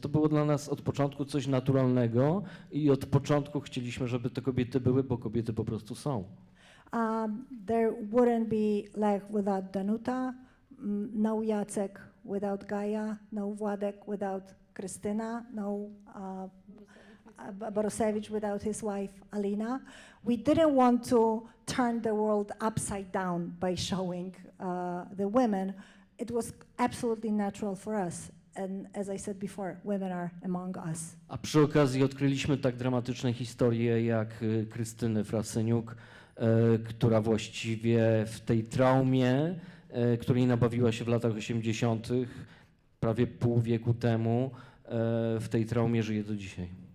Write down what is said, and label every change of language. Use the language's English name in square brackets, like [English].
[Polish] To było dla nas od początku coś naturalnego i od początku chcieliśmy, żeby te kobiety były, bo kobiety po prostu są. [English] There wouldn't be Lech without Danuta, no Jacek without Gaja, no Władek without Krystyna, no Borusewicz without his wife Alina. We didn't want to turn the world upside down by showing the women. It was absolutely natural for us. And as I said before, women are among us. [Polish] A przy okazji odkryliśmy tak dramatyczne historie jak Krystyny Frasyniuk, która właściwie w tej traumie, której nabawiła się w latach 80., prawie pół wieku temu, w tej traumie żyje do dzisiaj.